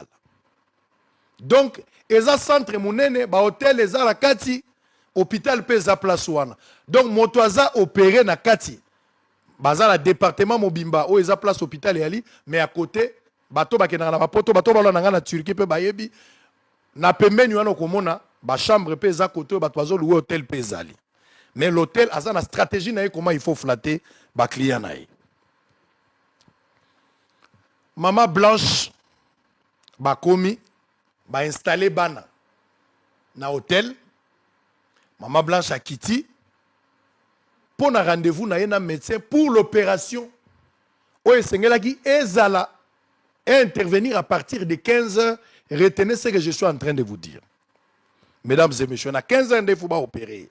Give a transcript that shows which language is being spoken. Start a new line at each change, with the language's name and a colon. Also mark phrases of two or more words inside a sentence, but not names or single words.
Lingala: Donc eza centre munene ba hôtel eza la kati hôpital pe eza place wana. Donc moto aza opéré na kati bazala département mobimba o eza place hôpital yali
French: mais à côté
Lingala: bato bakena na bapoto bato balo na na Turquie pe bayebi na pembeni wana komona ba chambre pe eza côté bato bazo louer hôtel pe ezali.
French: Mais l'hôtel a une stratégie comment il faut flatter les clients.
Lingala: Maman Blanche ba komi ba installé bana na hôtel.
French: Maman Blanche a quitté pour un rendez-vous na un médecin pour l'opération.
Lingala: Oye sengelaki ezala
French: intervenir à partir de 15 heures. Retenez ce que je suis en train de vous dire. Mesdames et messieurs, à 15 heures, il faut opérer.